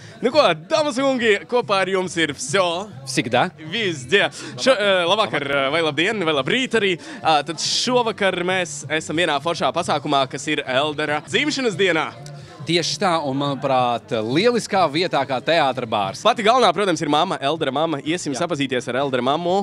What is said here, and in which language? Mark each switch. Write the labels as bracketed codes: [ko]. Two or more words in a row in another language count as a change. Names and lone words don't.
[lv] Nu ko, dāmas un kungi, kopā ar jums ir всё. [ru] Всегда. Везде. [lv] Labvakar, vai labdien, vai labrīt arī. Tad šovakar mēs esam vienā foršā pasākumā, kas ir Eldera dzimšanas dienā. Tieši tā, un, manuprāt, lieliskā vietā kā teātra bārs. Pati galvenā, protams, ir mamma, Eldera mamma. Iesim sapazīties ar Eldera mammu.